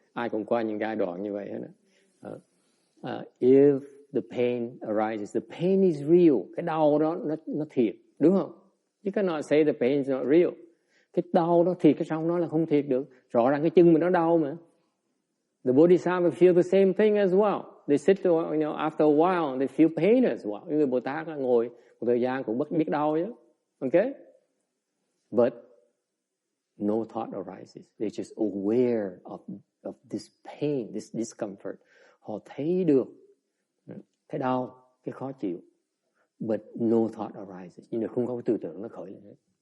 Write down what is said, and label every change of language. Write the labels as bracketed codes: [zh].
[vi] Ai cũng qua những giai đoạn như vậy hết. [en] If the pain arises, the pain is real. [vi] Cái đau đó nó thiệt, đúng không? [en] You cannot say the pain is not real. [vi] Cái đau đó thiệt, cái xong nó là không thiệt được. Rõ ràng cái chân mình nó đau mà. [en] The bodhisattva feel the same thing as well. They sit, after a while, they feel pain as well. [vi] Những người Bồ Tát ngồi một thời gian cũng biết đau chứ. [en] Okay? But no thought arises. They're just aware of this pain, this discomfort. [vi] Họ thấy được cái đau, cái khó chịu. [en] But no thought arises. [vi] Nhưng mà không có cái tư tưởng nó khởi lên hết.